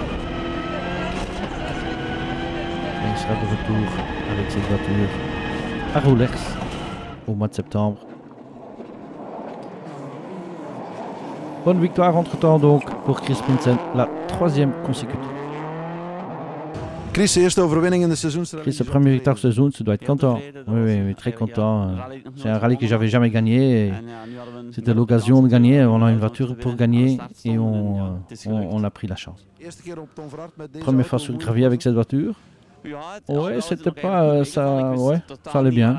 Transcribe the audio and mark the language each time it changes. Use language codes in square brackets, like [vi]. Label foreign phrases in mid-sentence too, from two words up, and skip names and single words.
[fr] Et il sera de retour avec cette voiture à Roulers au mois de septembre. Bonne victoire entre-temps donc pour Chris Prinsen, la 3e consécutive. [nl] Chris, eerste overwinning in de Seizoensrally. [fr] Chris, sa première victoire Seizoens, tu dois être content. Oui, très content. C'est un rallye que j'avais jamais gagné. C'était l'occasion de gagner. On a une voiture pour gagner et on a pris la chance. Première fois sur le gravier avec cette voiture. Ouais, c'était pas ça. Ouais, ça allait bien.